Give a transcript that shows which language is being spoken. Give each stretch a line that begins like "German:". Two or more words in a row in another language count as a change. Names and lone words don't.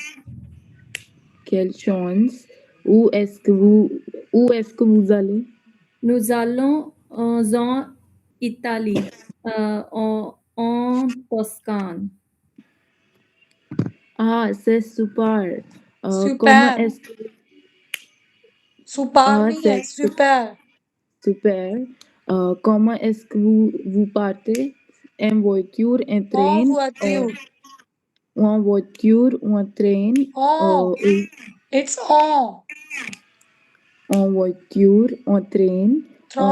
French: quelle chance, où est-ce que vous allez? Nous allons en Italie, en Toscane. Ah, c'est super. Comment Super. est-ce que Super ah,
Hindi: नहीं है,
French: c'est super. super. Comment est-ce que vous partez? En voiture, en En train, voiture. ou en voiture, ou en train,
English: En. It's en.
French: en voiture, en train, en